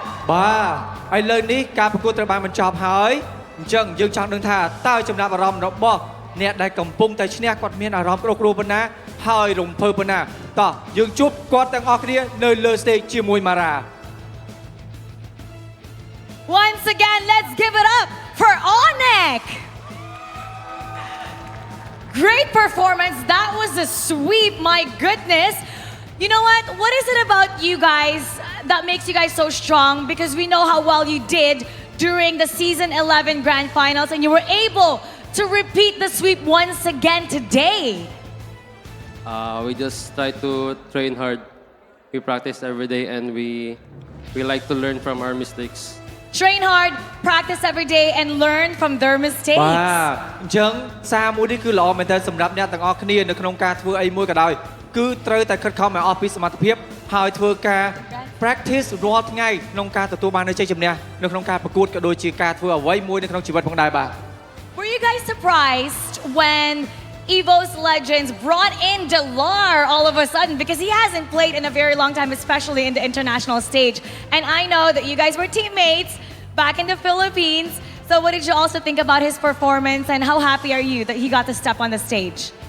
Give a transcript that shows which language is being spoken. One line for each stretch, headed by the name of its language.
Khmer: បាទឥឡូវនេះការប្រកួតត្រូវបានបញ្ចប់ហើយអញ្ចឹងយើងចង់ដឹងថាតើចំណាប់អារម្មណ៍របស់អ្នកដែលកំពុងតែឈ្នះគាត់មានអារម្មណ៍ក្តុកក្តួលប៉ុណ្ណាហើយរំភើបប៉ុណ្ណាតោះយើងជួបគាត់ទាំងអស់គ្នានៅលើ stage ជាមួយ Mara
English: Once again, let's give it up for ONIC. Great performance. That was a sweep. My goodness. You know what? What is it about you guys that makes you guys so strong? Because we know how well you did during the Season 11 Grand Finals, and you were able to repeat the sweep once again today. We just try to train hard. We practice every day, and we like to learn from our mistakes. Train hard, practice every day, and learn from their mistakes.
Khmer: បាទអញ្ចឹងសារមួយនេះគឺល្អមែនទែនសម្រាប់អ្នកទាំងអស់គ្នានៅក្នុងការធ្វើអីមួយក៏ដោយគឺត្រូវតែខិតខំឲ្យអស់ពីសមត្ថភាពហើយធ្វើការ practice រាល់ថ្ងៃក្នុងការទទួលបាននូវជ័យជំនះនៅក្នុងការប្រកួតក៏ដូចជាការធ្វើអ្វីមួយនៅក្នុងជីវិតផងដែរបាទ
English: Were you guys surprised when EVOS Legends brought in Delar all of a sudden because he hasn't played in a very long time, especially in the international stage. And I know that you guys were teammates back in the Philippines. So what did you also think about his performance and how happy are you that he got to step on the stage?